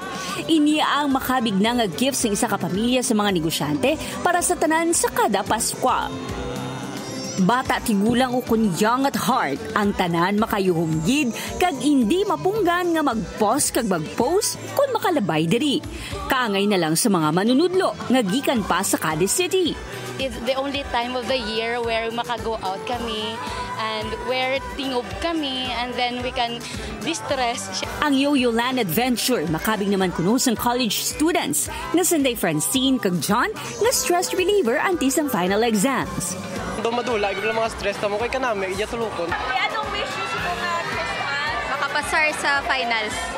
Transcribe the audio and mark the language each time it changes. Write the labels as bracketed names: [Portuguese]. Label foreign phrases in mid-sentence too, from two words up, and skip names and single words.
[Hiligaynon] Ini ang makabig na nga gifts ng isa ka pamilya sa mga negosyante para sa tanan sa kada Paskwa. Bata tigulang o kun [English] young at heart, [Hiligaynon] ang tanan makayuhumgid kag hindi mapunggan nga mag-post kag mag-post kung makalabay diri. Kaangay na lang sa mga manunudlo nga gikan pa sa Cadiz City. [English] It's the only time of the year where maka-go out kami and where [Hiligaynon] tingob kami [English] and then we can distress. [Hiligaynon] Ang Yo-Yo Land Adventure makabing naman kuno sang [English] college students [Hiligaynon] na Sunday Francine kag John na [English] stress reliever [Hiligaynon] antes ang [English] final exams. [Hiligaynon] Madula, yung mga stress na mo kay kanami, iya tulukon. [Filipino] Anong wish niyo sa mga Christmas? Makapasar sa finals.